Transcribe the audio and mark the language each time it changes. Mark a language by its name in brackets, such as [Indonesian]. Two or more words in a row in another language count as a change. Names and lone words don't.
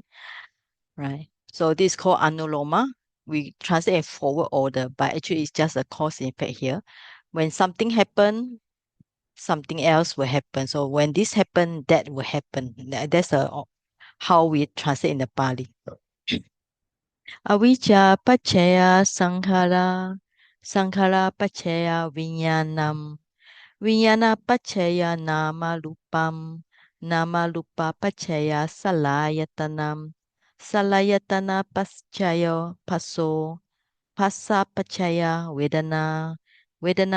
[English] Right. So this is called anuloma. We translate in forward order, but actually it's just a cause and effect here. When something happen, something else will happen. So when this happen, that will happen. That's how we translate in the Pali. [Pali] Avijja paccaya sankhara, sankhara paccaya vijnanam, vijnana paccaya nama lupam, nama lupa paccaya salayatanam, salayatana paccaya passo, passa paccaya vedana, vedana